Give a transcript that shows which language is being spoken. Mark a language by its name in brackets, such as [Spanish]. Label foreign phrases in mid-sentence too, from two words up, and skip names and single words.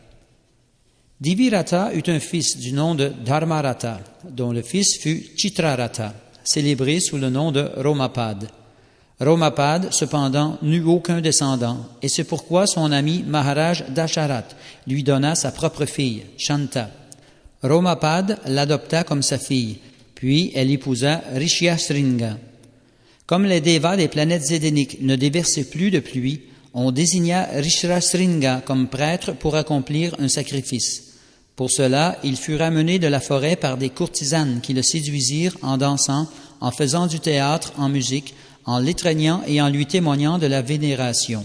[French] Divirata eut un fils du nom de Dharmarata, dont le fils fut Chitrarata, célébré sous le nom de Romapad. Romapad, cependant, n'eut aucun descendant, et c'est pourquoi son ami Maharaj Dasharat lui donna sa propre fille, Shanta. Romapad l'adopta comme sa fille, puis elle épousa Rishyasringa. Comme les devas des planètes édéniques ne déversaient plus de pluie, on désigna Rishyasringa comme prêtre pour accomplir un sacrifice. Pour cela, il fut ramené de la forêt par des courtisanes qui le séduisirent en dansant, en faisant du théâtre, en musique, en l'étreignant et en lui témoignant de la vénération.